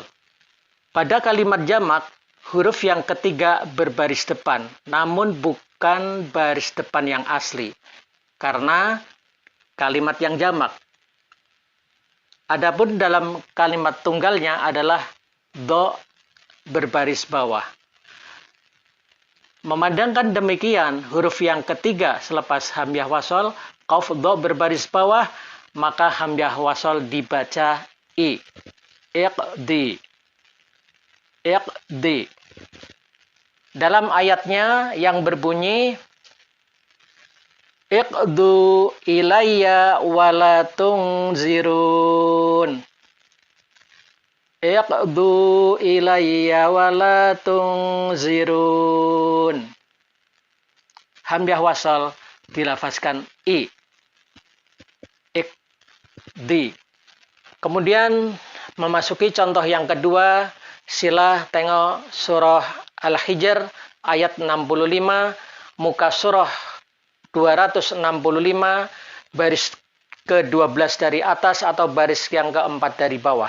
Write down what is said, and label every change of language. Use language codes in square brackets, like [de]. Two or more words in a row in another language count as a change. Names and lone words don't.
[ms] Pada kalimat jamak, huruf yang ketiga berbaris depan, namun bukan baris depan yang asli. Karena kalimat yang jamak. Adapun dalam kalimat tunggalnya adalah do berbaris bawah. Memandangkan demikian, huruf yang ketiga selepas hamzah wasol, qaf do berbaris bawah, maka hamzah wasol dibaca I. [ar] Iqdi. Iqdi. [ms] Dalam ayatnya yang berbunyi [ar] اقضوا إلي ولا تنظرون. اقضوا إلي ولا تنظرون. [ms] Hamzah wasal dilafazkan I. [ar] Iqdi. [ms] Kemudian memasuki contoh yang kedua, sila tengok surah Al-Hijr ayat 65, muka surah 265 baris ke-12 dari atas atau baris yang keempat dari bawah.